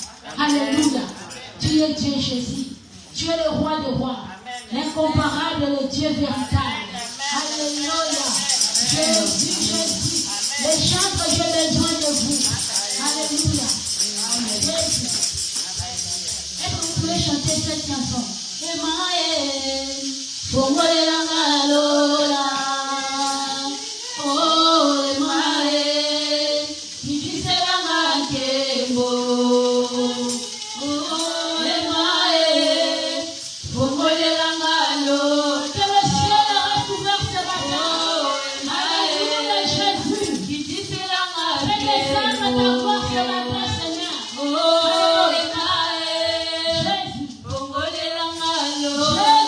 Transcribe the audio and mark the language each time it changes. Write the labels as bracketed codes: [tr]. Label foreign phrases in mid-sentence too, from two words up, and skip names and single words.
[fr] Amen. Alléluia. Tu es Dieu Jésus. Tu es le roi des rois. L'incomparable, le Dieu véritable. Alléluia. Jésus, Jésus. Les chantres, j'ai besoin de vous. Alléluia. Jésus. Est-ce que vous pouvez chanter cette chanson? [ln] Emae, Fongolela Ngalola. Oh, Emae, Nijisela Ngakembo. Oh, Emae, Fongolela Ngalola. [fr] Que le ciel reste ouvert ce matin. Alléluia, Jésus. [ln] Nijisela Ngakembo. [fr] Fais descendre ta voix ce matin, Seigneur. [ln] Oh, Emae, Jésus. Fongolela Ngalola.